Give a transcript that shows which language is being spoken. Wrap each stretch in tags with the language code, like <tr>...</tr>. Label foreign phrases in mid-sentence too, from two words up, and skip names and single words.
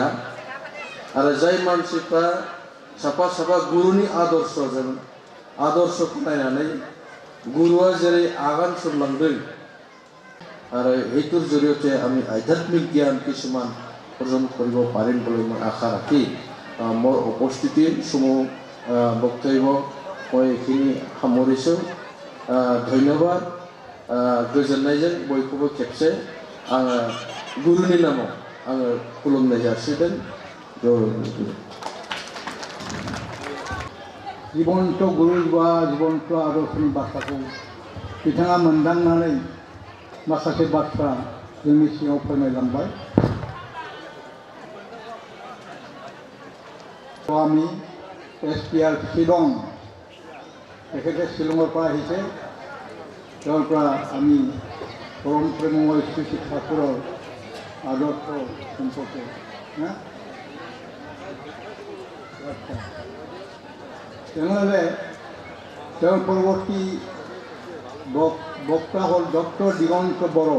<brx>आरो जाय मानसिफ्रा साफा साफा गुरुनि आदर्शखौ नायनानै गुरुआ जेरै आगान सुरलांदों आरो</brx> <as>এইটোৰ জৰিয়তে আমি আধ্যাত্মিক জ্ঞান কিছুমান অৰ্জন কৰিব পাৰিম বুলি মই আশা ৰাখি মোৰ উপস্থিতিৰ সমূহ বক্তব্য মই এইখিনি সামৰিছোঁ। ধন্যবাদ।</as> <brx>गोजोननायजों बयखौबो खेबसे आङो गुरुनि नामाव आङो खुलुमनाय जासिदों। जीवन्त गुरु बा जीवन्त आदर्शनि बाथ्राखौ बिथाङा मोनदांनानै माखासे बाथ्रा जोंनि सिगाङाव फोरमायलांबाय। स्वामी SPR शिलं,</brx> <as>তেখেতে শিলঙৰ পৰা আহিছে। তেওঁৰ পৰা আমি পৰম প্ৰেমময় শ্ৰী ঠাকুৰৰ আদৰ্শ সম্পৰ্কে তেনেহ'লে তেওঁৰ পৰৱৰ্তী বক্তা হ'ল ডক্টৰ দিগন্ত বড়ো।</as>